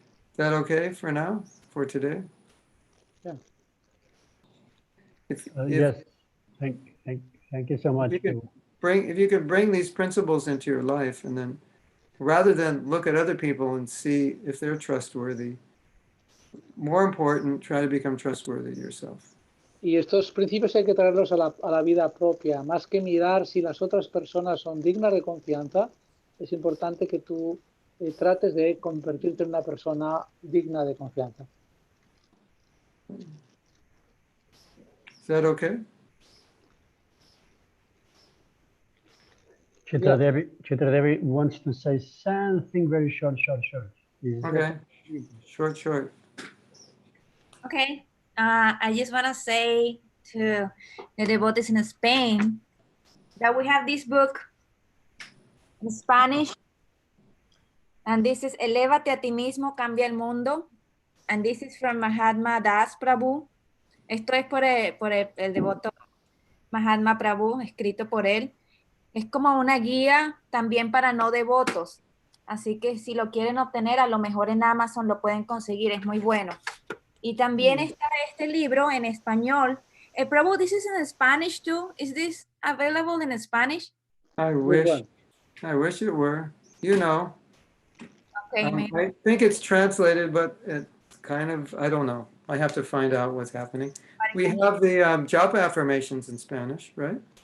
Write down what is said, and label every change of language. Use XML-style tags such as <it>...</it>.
<en>Is that okay for now, for today? Yeah. Yes, thank you so much. If you can bring these principles into your life, and then rather than look at other people and see if they're trustworthy, more important, try to become trustworthy yourself.</en> <es>Y estos principios hay que traerlos a la vida propia. Más que mirar si las otras personas son dignas de confianza, es importante que tú trates de convertirte en una persona digna de confianza.</es> <en>Is that okay? Chitra Devi wants to say something very short. Okay, short. Okay. I just want to say to the devotees in Spain that we have this book in Spanish. And this is Elévate a ti mismo, cambia el mundo. And this is from Mahatma Das Prabhu.</en> <es>Esto es por el devoto Mahatma Prabhu, escrito por él. Es como una guía también para no devotos. Así que si lo quieren obtener, a lo mejor en Amazon lo pueden conseguir, es muy bueno. Y también está este libro en español.</es> <en>Prabhu, this is in Spanish too. Is this available in Spanish? I wish it were. You know. Okay, maybe. I think it's translated, but it's kind of, I don't know. I have to find out what's happening. We have the japa affirmations in Spanish, right?</en>